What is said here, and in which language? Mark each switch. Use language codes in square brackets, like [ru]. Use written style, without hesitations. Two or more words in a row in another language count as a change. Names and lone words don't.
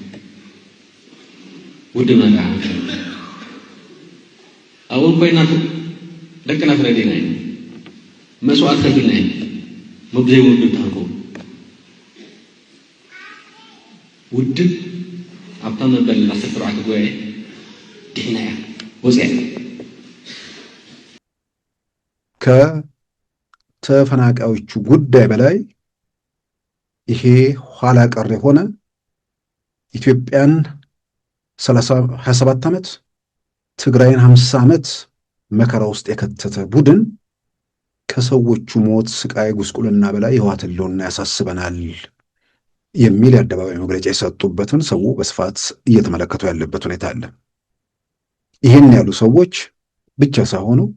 [ti] ውድብና ኣብኡን ኮይና ደቅና ፍረዲና ኢና መስዋዕት ከፊልና ኢና መብዘይ ውድብ ታንከው ውድብ ኣብታ መበል 14 ጉባኤ ድሕና እያ ወፅያ [am] ከተፈናቃዮቹ ጉዳይ በላይ ይሄ ኋላ ቀር የሆነ ኢትዮጵያን 27 ዓመት ትግራይን 50 ዓመት መከራ ውስጥ የከተተ ቡድን ከሰዎቹ ሞት፣ ስቃይ፣ ጉስቁልና በላይ የህወሓት ህልውና ያሳስበናል የሚል የአደባባይ መግለጫ የሰጡበትን ሰው በስፋት እየተመለከቱ ያለበት ሁኔታ አለ። ይህን ያሉ ሰዎች ብቻ ሳይሆኑ